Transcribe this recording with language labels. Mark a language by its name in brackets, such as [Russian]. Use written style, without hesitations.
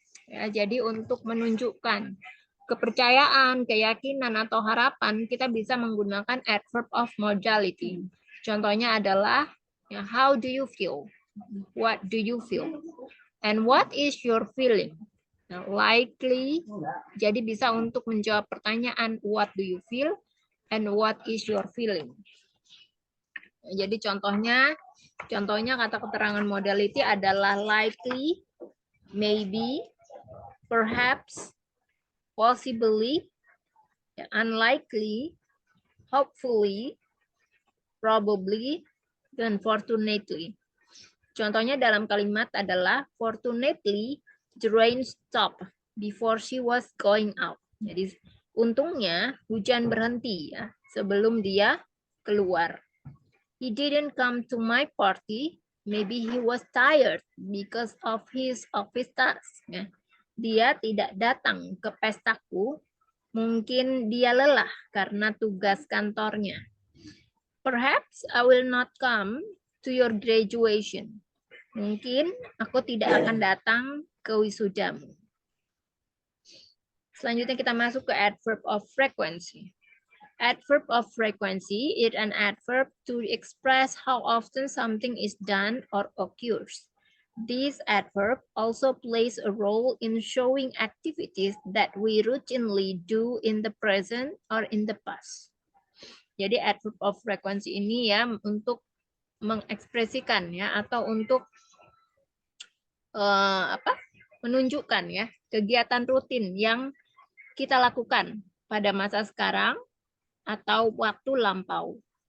[Indonesian] Ya, jadi untuk menunjukkan kepercayaan, keyakinan atau harapan kita bisa menggunakan adverb of modality. Contohnya adalah ya, [English] how do you feel? What do you feel? And what is your feeling? [Indonesian] Nah, likely, jadi bisa untuk menjawab pertanyaan [English] what do you feel and what is your feeling. [Indonesian] Jadi contohnya kata keterangan modality adalah likely, maybe, perhaps, possibly, unlikely, hopefully, probably, dan fortunately. Contohnya dalam kalimat adalah [English] fortunately the rain stopped before she was going out. [Indonesian] Jadi untungnya hujan berhenti ya sebelum dia keluar. [English] He didn't come to my party. Maybe he was tired because of his office task. [Indonesian] Ya. Dia tidak datang ke pestaku. Mungkin dia lelah karena tugas kantornya. [English] Perhaps I will not come to your graduation. [Indonesian] Mungkin aku tidak akan datang ke wisudamu. Selanjutnya kita masuk ke adverb of frequency. [English] Adverb of frequency is an adverb to express how often something is done or occurs. This adverb also plays a role in showing activities that we routinely do in the present or in the past. [Indonesian] Jadi adverb of frequency ini ya untuk mengekspresikan ya atau untuk menunjukkan ya kegiatan rutin yang kita lakukan pada masa sekarang atau waktu lampau.